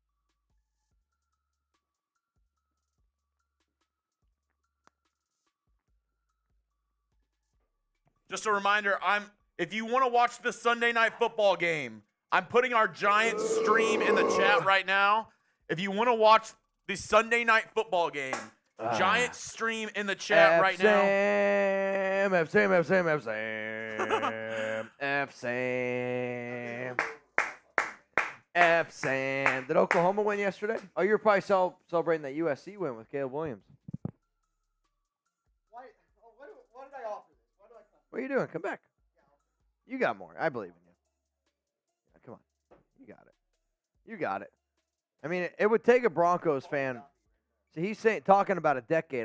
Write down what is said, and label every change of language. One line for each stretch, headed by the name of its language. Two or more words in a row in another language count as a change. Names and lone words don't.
English: Just a reminder, if you want to watch the Sunday night football game, I'm putting our Giants stream in the chat right now. If you want to watch the Sunday night football game, Giants stream in the chat right now. F Sam, F Sam, F Sam, F Sam, F Sam. Did Oklahoma win yesterday? Oh, you're probably celebrating that USC win with Caleb Williams. What did I offer this? Why do I come? What are you doing? Come back. You got more. I believe in you. Yeah, come on. You got it. You got it. I mean, it would take a Broncos fan. See, he's talking about a decade.